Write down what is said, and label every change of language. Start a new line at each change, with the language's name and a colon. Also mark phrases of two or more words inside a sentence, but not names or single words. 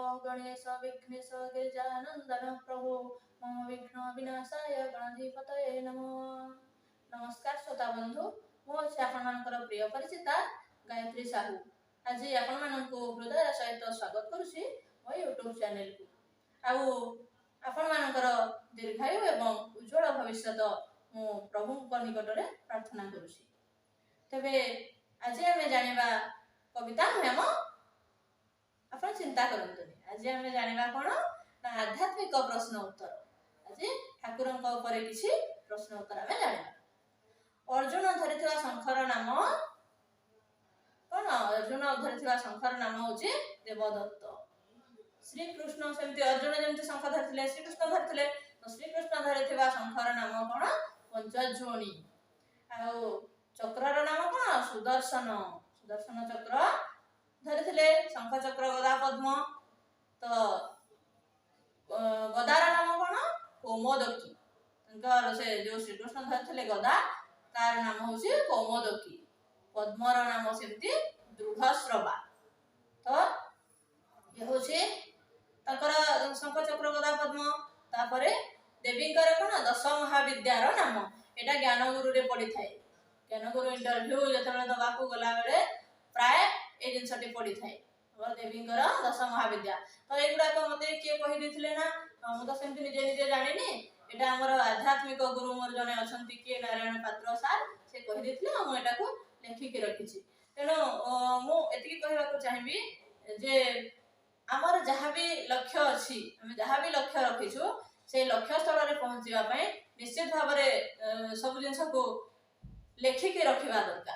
Sanskrit: गणेश विघ्नेश गिरिजानंदन प्रभु मम विघ्न विनाशाय गणाधिपतये नमः।
Odia: ନମସ୍କାର ଶ୍ରୋତା ବନ୍ଧୁ, ମୁଝେ ଆପଣଙ୍କର ପ୍ରିୟ ପରିଚିତା ଗାୟତ୍ରୀ ସାହୁ। ଆଜି ଆପଣ ହୃଦୟ ସହିତ ସ୍ୱାଗତ କରୁଛି ମୋ ୟୁଟ୍ୟୁବ ଚ୍ୟାନେଲ କୁ। ଆପଣଙ୍କର ଦୀର୍ଘାୟୁ ଏବଂ ଉଜ୍ଜ୍ୱଳ ଭବିଷ୍ୟ ମୁଁ ପ୍ରଭୁ ନିକଟ ରେ ପ୍ରାର୍ଥନା କରୁଛି। ତେବେ ଆଜି ଆମେ ଜାଣିବା କବିତା ନୁହେଁ, ଆପଣ ଚିନ୍ତା କରନ୍ତୁନି। ଆଜି ଆମେ ଜାଣିବା କୋଉ ନା ଆଧ୍ୟାତ୍ମିକ ପ୍ରଶ୍ନ ଉତ୍ତର। ଆଜି ଠାକୁରଙ୍କ ଉପର କିଛି ପ୍ରଶ୍ନ ଉତ୍ତର ଆମେ ଜାଣିବା। ଅର୍ଜୁନ ଧରିଥିବା ଶଙ୍ଖର ନାମ କଣ? ଅର୍ଜୁନ ଧରିଥିବା ଶଙ୍ଖର ନାମ ହେଉଛି ଦେବଦତ୍ତ। ଶ୍ରୀ କୃଷ୍ଣ ସେମିତି ଅର୍ଜୁନ ଯେମିତି ଶଙ୍ଖ ଧରିଥିଲେ ଶ୍ରୀ କୃଷ୍ଣ ଧରିଥିଲେ, ତ ଶ୍ରୀ କୃଷ୍ଣ ଧରିଥିବା ଶଙ୍ଖର ନାମ କଣ? ପାଞ୍ଚଜନ୍ୟ। ଆ ଚକ୍ରର ନାମ କଣ? ସୁଦର୍ଶନ। ସୁଦର୍ଶନ ଚକ୍ର ଧରିଥିଲେ, ଶଙ୍ଖ ଚକ୍ର ଗଦା ପଦ୍ମ। ତ ଗଦାର ନାମ କଣ? कौमोदकी। ତାଙ୍କର ସେ ଯୋ ଶ୍ରୀ କୃଷ୍ଣ ଧରିଥିଲେ ଗଦା, ତାର ନାମ ହେଉଛି କୌମୋଦକୀ। ପଦ୍ମର ନାମ ସେମିତି ଦୃଢ଼ଶ୍ରବା। ତ ଏ ହେଉଛି ତାଙ୍କର ଶଙ୍ଖ ଚକ୍ର ଗଦା ପଦ୍ମ। ତାପରେ ଦେବୀଙ୍କର କଣ? ଦଶ ମହାବିଦ୍ୟାର ନାମ। ଏଟା ଜ୍ଞାନଗୁରୁ ରେ ପଡ଼ି ଥାଏ। ଜ୍ଞାନଗୁରୁ ଇଣ୍ଟରଭ୍ୟୁ ଯେତେବେ ଦେବାକୁ ଗଲା ବେଳେ ପ୍ରାୟ ଏ ଜିନିଷଟି ପଡ଼ି ଥାଏ ଦେବୀଙ୍କର ଦଶ ମହାବିଦ୍ୟା। ତ ଏଗୁଡ଼ା କୁ ମତେ କେ କହି ଦେଇଥିଲେ ନା, ମୁଁ ତ ସେମିତି ନିଜେ ନିଜେ ଜାଣିନି। ଏଟା ହମର ଆଧ୍ୟାତ୍ମିକ ଗୁରୁ ମୋର ଜଣେ ଅଛନ୍ତି କେ ନାରାୟଣ ପାତ୍ର ସାର, ସେ କହି ଦେଇଥିଲେ। ହମ ଏଟା କୁ ଲେଖି କେ ରଖିଛି। ତେଣୁ ମୁଁ ଏତିକି କହିବା କୁ ଚାହିଁବି ଯେ ହମର
Hindi: जहाँ भी
Odia: ଲକ୍ଷ୍ୟ ଅଛି, ହମ
Hindi: जहाँ भी
Odia: ଲକ୍ଷ୍ୟ ରଖିଛୁ, ସେ ଲକ୍ଷ୍ୟ ସ୍ଥଳ ରେ ପହଞ୍ଚିବା ପାଇଁ ନିଶ୍ଚିତ ଭାବ ରେ ସବୁ ଜିନିଷ କୁ ଲେଖି କେ ରଖିବା ଦରକାର।